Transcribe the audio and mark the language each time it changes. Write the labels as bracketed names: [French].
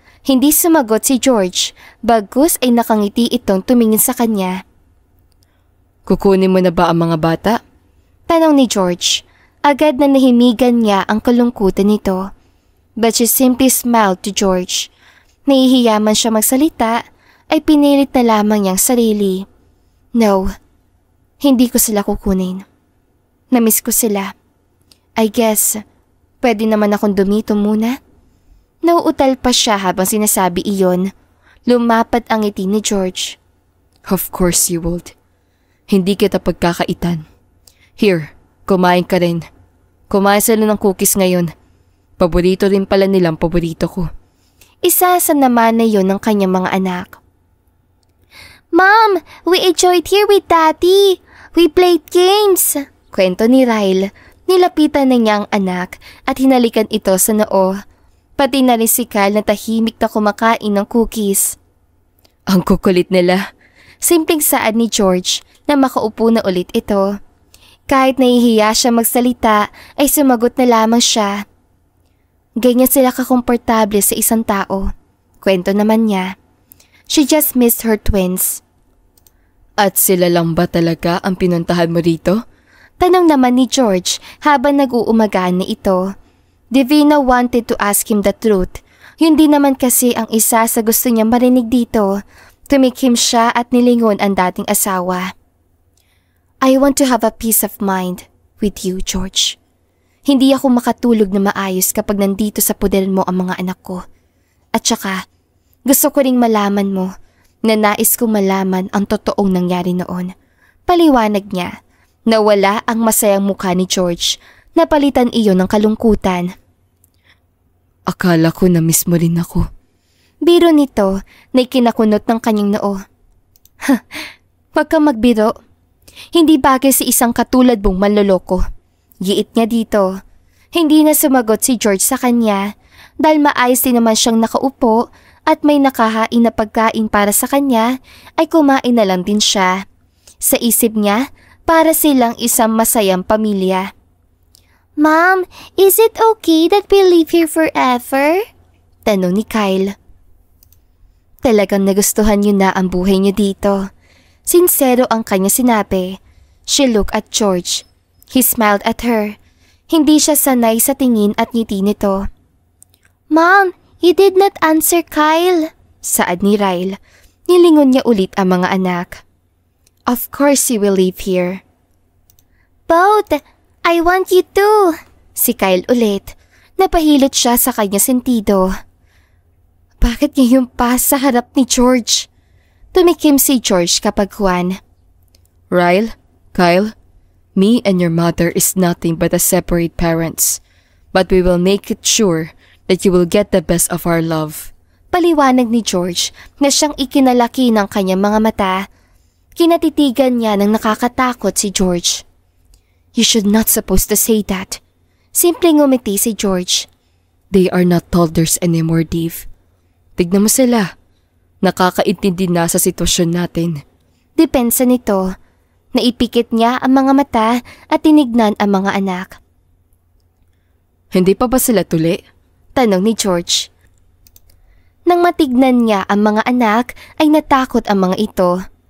[Filipino] Hindi sumagot si George, bagkus ay nakangiti itong tumingin sa kanya. Kukunin mo na ba ang mga bata? Tanong ni George. Agad na nahimigan niya ang kalungkutan nito. [English] But she simply smiled to George. [Filipino] Nahihiya man siya magsalita, ay pinilit na lamang niyang sarili. No, hindi ko sila kukunin. Namiss ko sila. [English] I guess, [Filipino] pwede naman akong dumito muna. Nauutal pa siya habang sinasabi iyon. Lumapat ang ngiti ni George. [English] Of course you would. [Filipino] Hindi kita pagkakaitan. Here, kumain ka rin. Kumain sila ng cookies ngayon. Paborito rin pala nilang paborito ko. Isa sa naman na yon ng kanyang mga anak. [English] Mom, we enjoyed here with Daddy. We played games. [Filipino] Kwento ni Ryle. Nilapitan na niya ang anak at hinalikan ito sa noo. Pati na rin si Kyle na tahimik na kumakain ng cookies. Ang kukulit nila. Simpleng saad ni George na makaupo na ulit ito. Kahit nahihiya siya magsalita ay sumagot na lamang siya. Ganyan sila kakomportable sa isang tao. Kwento naman niya. [English] She just missed her twins. [Filipino] At sila lang ba talaga ang pinuntahan mo rito? Tanong naman ni George habang nag-uumagaan na ito. [English] Divina wanted to ask him the truth. [Filipino] Yun din naman kasi ang isa sa gusto niya marinig dito. Tumikhim siya at nilingon ang dating asawa. [English] I want to have a peace of mind with you, George. [Filipino] Hindi ako makatulog na maayos kapag nandito sa puder mo ang mga anak ko. At saka, gusto ko ring malaman mo na nais kong malaman ang totoong nangyari noon. Paliwanag niya. Nawala ang masayang mukha ni George. Napalitan iyon ng kalungkutan. Akala ko na miss mo rin ako. Biro nito na ikinakunot ng kanyang noo. Huwag kang magbiro. Hindi bagay sa isang katulad mong manloloko. Giit niya dito. Hindi na sumagot si George sa kanya dahil maayos din naman siyang nakaupo at may nakahain na pagkain para sa kanya ay kumain na lang din siya. Sa isip niya, para silang isang masayang pamilya. [English] Mom, is it okay that we live here forever? [Filipino] Tanong ni Kyle. Talagang nagustuhan niyo na ang buhay niyo dito. Sincero ang kanya sinabi. [English] She looked at George. He smiled at her. [Filipino] Hindi siya sanay sa tingin at ngiti nito. [English] Mom, you did not answer Kyle. [Filipino] Saad ni Ryle. Nilingon niya ulit ang mga anak. [English] Of course you will live here. Both, I want you to. [Filipino] Si Kyle ulit. Napahilot siya sa kanya sentido. Bakit ngayon pa sa harap ni George? Tumikim si George kapag Juan. [English] Ryle, Kyle, me and your mother is nothing but a separate parents. But we will make it sure that you will get the best of our love. [Filipino] Paliwanag ni George na siyang ikinalaki ng kanyang mga mata. Kinatitigan niya ng nakakatakot si George. [English] You should not supposed to say that. [Filipino] Simpleng ngumiti si George. [English] They are not toddlers anymore, Dave. [Filipino] Tignan mo sila. Nakakaintindi na sa sitwasyon natin. Depensa nito. Naipikit niya ang mga mata at tinignan ang mga anak. Hindi pa ba sila tuli? Tanong ni George. Nang matignan niya ang mga anak ay natakot ang mga ito.